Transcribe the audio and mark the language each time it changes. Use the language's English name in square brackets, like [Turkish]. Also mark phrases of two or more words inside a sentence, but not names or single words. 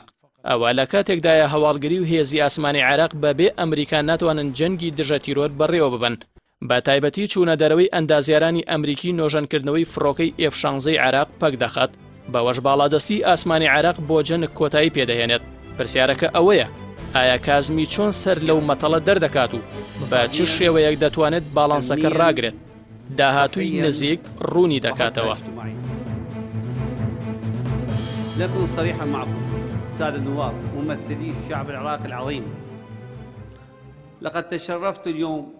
[Central Kurdish] ئەوە لە کاتێکدایە هەواڵگری و هێزی ئاسمانی عێراق بەبێ ئەمریکا ناتوانن جەنگی دژە تیرۆر بەڕێوە ببن، بە تایبەتی چوونە دەرەوەی ئەندازیارانی ئەمریکی نۆژەنکردنەوەی فڕۆکەی F-16 عێراق پەک دەخات، بەوەش باڵادەستی ئاسمانی عێراق بۆ جەنگ کۆتایی پێدەهێنێت. پرسیارەکە ئەوەیە ئایا کازمی چۆن سەر لەو مەتەڵە دەردەکات و بە چ شێوەیەک دەتوانێت باڵانسەکە ڕاگرێت؟ داهاتووی نزیک ڕوونی دەکاتەوە. [Arabic] لكن صريحا معكم السادة النواب ممثلي الشعب العراقي العظيم، لقد تشرفت اليوم